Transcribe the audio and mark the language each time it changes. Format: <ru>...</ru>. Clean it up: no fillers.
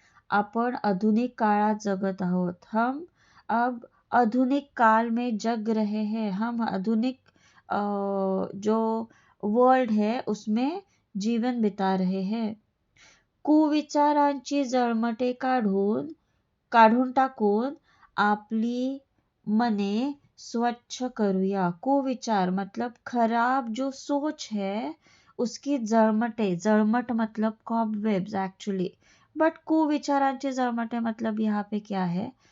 <mr>आपण आधुनिक काळात जगत आहोत.</mr> <hi>हम अब आधुनिक काल में जग रहे हैं. हम आधुनिक जो वर्ल्ड है उसमें जीवन बिता रहे हैं.</hi> <mr>कुविचारांची जळमटे काढून टाकून आपली मने स्वच्छ करूया.</mr> <hi>कुविचार मतलब खराब जो सोच है उसकी जळमट मतलब कॉबवेब्स एक्चुअली. बट</hi> <mr>कुविचारांची जळमटे</mr> <hi>मतलब यहाँ पे क्या है?</hi>